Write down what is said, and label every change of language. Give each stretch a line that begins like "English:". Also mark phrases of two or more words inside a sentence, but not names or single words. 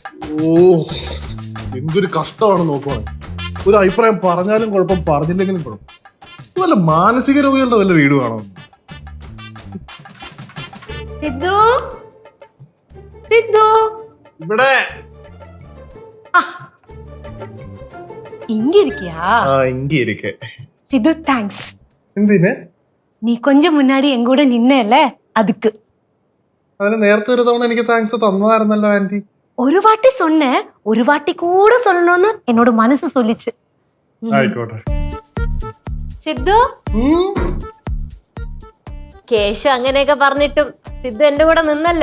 Malayalam: ഓ, എന്തൊരു കഷ്ടമാണ് നോക്കുവാണ്. ഒരു അഭിപ്രായം പറഞ്ഞാലും കുഴപ്പം, പറഞ്ഞില്ലെങ്കിലും കുഴപ്പം. വല്ല മാനസിക രോഗികളുടെ വല്ല വീട് കാണോ? സിദ്ധു, സിദ്ധു, ഇവിടെ
Tamil: இங்க இருக்கியா? இங்க இருக்கே. சித்து, தேங்க்ஸ்.
Malayalam: എന്തിന്?
Tamil: நீ கொஞ்சம் முன்னாடி என் கூட நின்னல, அதுக்கு.
Malayalam: അതിന് നേരത്തെ ഒരു തവണ എനിക്ക് താങ്ക്സ് തന്നതായിരുന്നല്ലോ ആന്റി.
Tamil: ஒரு வாட்டி சொன்னேன், ஒரு வாட்டி கூட சொல்லணும்னு என்னோட மனசு சொல்லிச்சு.
Malayalam: ആയിക്കോട്ടെ. സിദ്ധു, കേശു അങ്ങനെയൊക്കെ പറഞ്ഞിട്ടും സിദ്ധു എന്റെ കൂടെ നിന്നല്ലോ.